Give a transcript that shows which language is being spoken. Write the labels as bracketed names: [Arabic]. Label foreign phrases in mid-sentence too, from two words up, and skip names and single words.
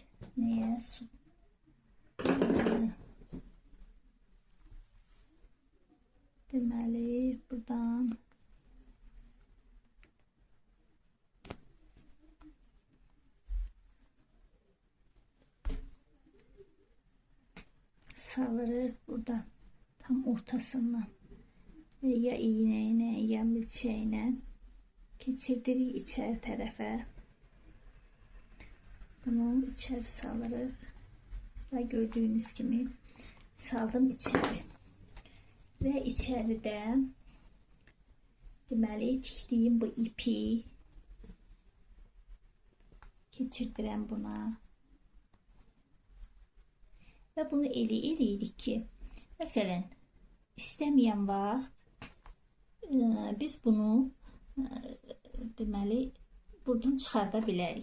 [Azerbaijani] Nəyə? Su. Deməli buradan salırıq burada tam ortasından ve ya [Turkish] iğneyle ya milçeyle [Azerbaijani] geçirdirik içeri tarafa. Bunu içeri salırıq [Turkish] ve gördüğünüz gibi [Azerbaijani] saldım içeri ve içeride deməli tikdiyim bu ipi keçirdirəm buna. Ve bunu eləyirik ki, məsələn, istəməyən vaxt biz bunu deməli buradan çıxarda bilərik.